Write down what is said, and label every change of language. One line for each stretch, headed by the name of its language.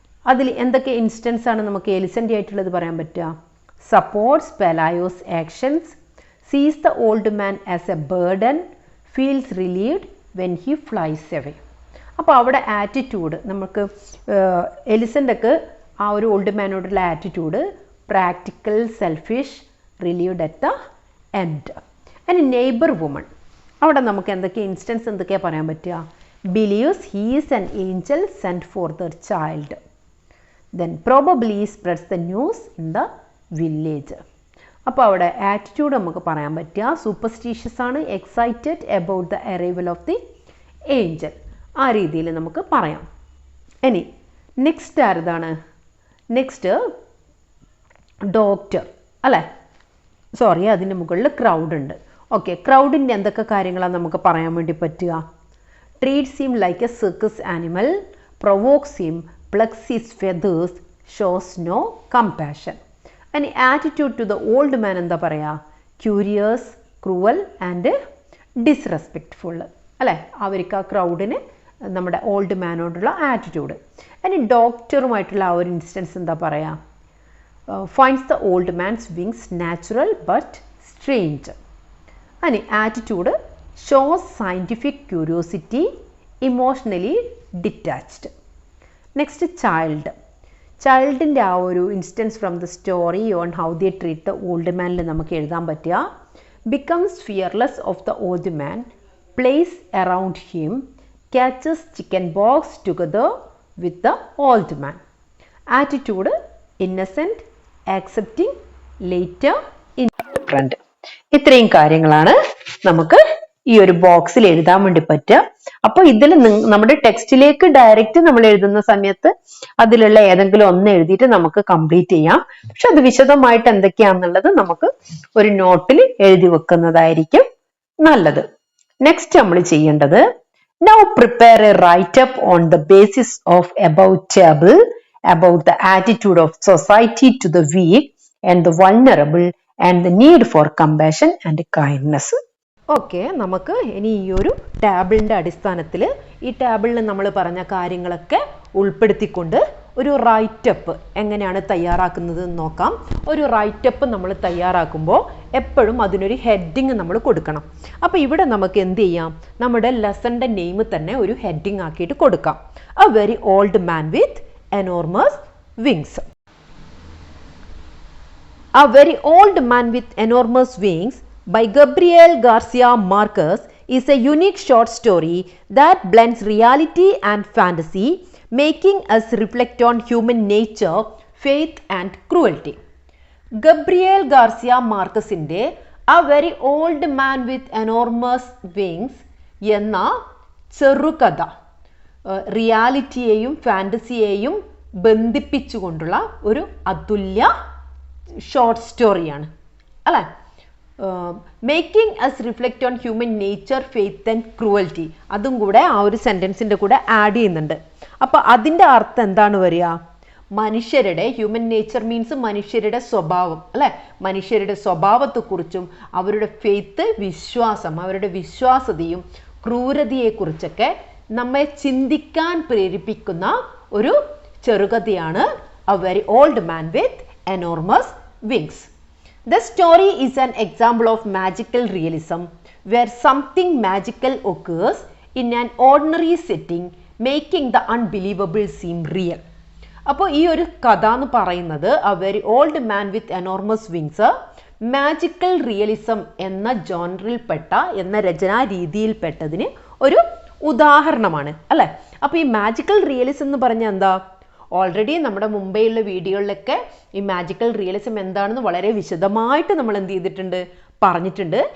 Malayalam: അതിൽ എന്തൊക്കെ ഇൻസ്റ്റൻസ് ആണ് നമുക്ക് എലിസൻ്റെ ആയിട്ടുള്ളത് പറയാൻ പറ്റുക?
English: Supports Pelayo's actions, sees the old man as a burden, feels relieved when he flies away.
Malayalam: അപ്പോൾ അവിടെ ആറ്റിറ്റ്യൂഡ് നമുക്ക് എലിസൻ്റെക്ക് ആ ഒരു old മാനോടുള്ള attitude
English: Practical, selfish, relieved at the end.
Malayalam: ഇനി നെയ്ബർ വുമൺ, അവിടെ നമുക്ക് എന്തൊക്കെ ഇൻസ്റ്റൻസ് എന്തൊക്കെയാണ് പറയാൻ പറ്റുക?
English: believes he is an angel sent for their child, then probably spreads the news in the village.
Malayalam: അപ്പോൾ അവിടെ ആറ്റിറ്റ്യൂഡ് നമുക്ക് പറയാൻ പറ്റുക സൂപ്പർസ്റ്റീഷ്യസ് ആണ്,
English: Excited about the arrival of the angel.
Malayalam: ആ രീതിയിൽ നമുക്ക് പറയാം. ഇനി നെക്സ്റ്റ് ആരതാണ്? നെക്സ്റ്റ് ഡോക്ടർ അല്ലേ? സോറി, അതിൻ്റെ മുകളിൽ ക്രൗഡ് ഉണ്ട്. ഓക്കെ, ക്രൗഡിൻ്റെ എന്തൊക്കെ കാര്യങ്ങളാണ് നമുക്ക് പറയാൻ വേണ്ടി പറ്റുക?
English: treats him like a circus animal, provokes him, plucks his feathers, shows no compassion. And attitude to the old man
Malayalam: എന്താ പറയുക?
English: curious, cruel and disrespectful അല്ലേ?
Malayalam: അവർക്ക് ആ ക്രൗഡിന് നമ്മുടെ ഓൾഡ് മാനോടുള്ള ആറ്റിറ്റ്യൂഡ്. ഇനി ഡോക്ടറുമായിട്ടുള്ള ആ ഒരു ഇൻസ്റ്റൻസ് എന്താ പറയുക?
English: Finds the old man's wings natural but strange. ഇനി attitude shows scientific curiosity, emotionally detached.
Malayalam: Next child, ചൈൽഡിൻ്റെ ആ ഒരു instance
English: from the story on how they treat the old മാനിൽ
Malayalam: നമുക്ക് എഴുതാൻ പറ്റുക
English: Becomes fearless of the old man, plays around him, catches chickenpox together with the old man. Attitude innocent, accepting, later indifferent.
Malayalam: ഇത്രയും കാര്യങ്ങളാണ് നമുക്ക് ഈ ഒരു ബോക്സിൽ എഴുതാൻ വേണ്ടി പറ്റുക. അപ്പോൾ ഇതിൽ നമ്മുടെ ടെക്സ്റ്റിലേക്ക് ഡയറക്റ്റ് നമ്മൾ എഴുതുന്ന സമയത്ത് അതിലുള്ള ഏതെങ്കിലും ഒന്ന് എഴുതിയിട്ട് നമുക്ക് കംപ്ലീറ്റ് ചെയ്യാം. പക്ഷെ അത് വിശദമായിട്ട് എന്തൊക്കെയാണെന്നുള്ളത് നമുക്ക് ഒരു നോട്ടിൽ എഴുതി വെക്കുന്നതായിരിക്കും നല്ലത്. നെക്സ്റ്റ് നമ്മൾ ചെയ്യേണ്ടത്,
English: now prepare a write up on the basis of above table about the attitude of society to the weak and the vulnerable and the need for compassion and kindness.
Malayalam: Okay, നമുക്ക് ഇനി ഈ ഒരു ടാബിളിൻ്റെ അടിസ്ഥാനത്തിൽ ഈ ടാബിളിൽ നമ്മൾ പറഞ്ഞ കാര്യങ്ങളൊക്കെ ഉൾപ്പെടുത്തിക്കൊണ്ട് ഒരു റൈറ്റപ്പ് എങ്ങനെയാണ് തയ്യാറാക്കുന്നത് എന്ന് നോക്കാം. ഒരു റൈറ്റപ്പ് നമ്മൾ തയ്യാറാക്കുമ്പോൾ എപ്പോഴും അതിനൊരു ഹെഡിങ് നമ്മൾ കൊടുക്കണം. അപ്പോൾ ഇവിടെ നമുക്ക് എന്ത് ചെയ്യാം, നമ്മുടെ ലെസൻ്റെ നെയിം തന്നെ ഒരു ഹെഡിങ് ആക്കിയിട്ട് കൊടുക്കാം.
English: A very old man with enormous wings. A very old man with enormous wings by Gabriel Garcia Marquez is a unique short story that blends reality and fantasy, making us reflect on human nature, faith and cruelty.
Malayalam: Gabriel Garcia Marquezന്റെ A Very Old Man with Enormous Wings എന്ന ചെറുകഥ റിയാലിറ്റിയെയും ഫാൻറ്റസിയെയും ബന്ധിപ്പിച്ചുകൊണ്ടുള്ള ഒരു അതുല്യ short സ്റ്റോറിയാണ് അല്ലേ.
English: making us reflect on human nature, faith and cruelty
Malayalam: അതും കൂടെ ആ ഒരു സെൻറ്റൻസിൻ്റെ കൂടെ ആഡ് ചെയ്യുന്നുണ്ട്. അപ്പോൾ അതിൻ്റെ അർത്ഥം എന്താണ് വരിക, മനുഷ്യരുടെ ഹ്യൂമൻ നേച്ചർ മീൻസ് മനുഷ്യരുടെ സ്വഭാവം അല്ലേ, മനുഷ്യരുടെ സ്വഭാവത്തെക്കുറിച്ചും അവരുടെ ഫെയ്ത്ത് വിശ്വാസം, അവരുടെ വിശ്വാസതയും ക്രൂരതയെക്കുറിച്ചൊക്കെ നമ്മെ ചിന്തിക്കാൻ പ്രേരിപ്പിക്കുന്ന ഒരു ചെറുകഥയാണ് A very old man with enormous wings.
English: The story is an example of magical realism where something magical occurs in an ordinary setting, making the unbelievable seem real.
Malayalam: അപ്പോൾ ഈ ഒരു കഥ എന്ന് പറയുന്നത് A very old man with enormous wings magical realism എന്ന ജോണറിൽപ്പെട്ട എന്ന രചനാ രീതിയിൽപ്പെട്ടതിന് ഒരു ഉദാഹരണമാണ് അല്ലേ. അപ്പോൾ ഈ മാജിക്കൽ റിയലിസം എന്ന് പറഞ്ഞാൽ എന്താ, ഓൾറെഡി നമ്മുടെ മുംബൈയിലുള്ള വീഡിയോകളിലൊക്കെ ഈ മാജിക്കൽ റിയലിസം എന്താണെന്ന് വളരെ വിശദമായിട്ട് നമ്മൾ എന്ത് ചെയ്തിട്ടുണ്ട്, പറഞ്ഞിട്ടുണ്ട്.